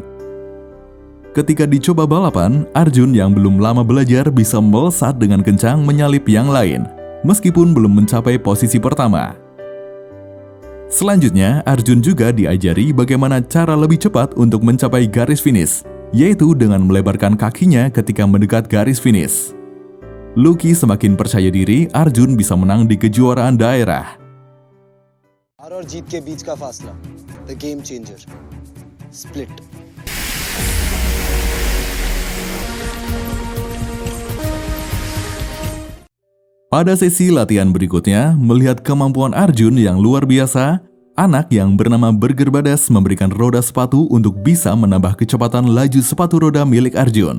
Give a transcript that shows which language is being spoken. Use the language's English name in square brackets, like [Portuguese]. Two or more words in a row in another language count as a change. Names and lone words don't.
[Indonesian] Ketika dicoba balapan, Arjun yang belum lama belajar bisa melesat dengan kencang menyalip yang lain, meskipun belum mencapai posisi pertama. Selanjutnya, Arjun juga diajari bagaimana cara lebih cepat untuk mencapai garis finish, yaitu dengan melebarkan kakinya ketika mendekat garis finish. Lucky semakin percaya diri Arjun bisa menang di kejuaraan daerah. [Hindi] हार और जीत के बीच का फासला, [English] the game changer, split. [Indonesian] Pada sesi latihan berikutnya, melihat kemampuan Arjun yang luar biasa, anak yang bernama Burger Badas memberikan roda sepatu untuk bisa menambah kecepatan laju sepatu roda milik Arjun.